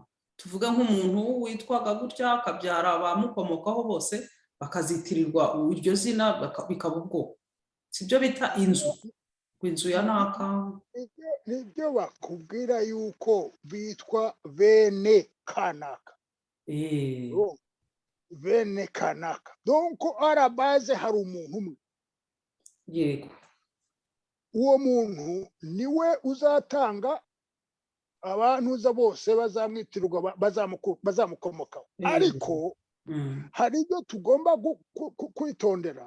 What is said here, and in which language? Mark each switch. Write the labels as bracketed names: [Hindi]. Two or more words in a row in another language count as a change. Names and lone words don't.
[Kinyarwanda] Tuvuga nk'umuntu witwaga gutya akabyara abamukomokaho bose bakazitirirwa iryo zina bikaba ubwoko, sibyo bita inzu, inzu ya naka. Nibyo bakubwira yuko bitwa bene kanaka. Bene kanaka. [French] Donc à la base [Kinyarwanda] hari umuntu umwe. Yego. Uwo muntu niwe uzatanga abantu uza bose bazamwitirwa bazamukomokaho. Ariko hari ibyo tugomba kwitondera.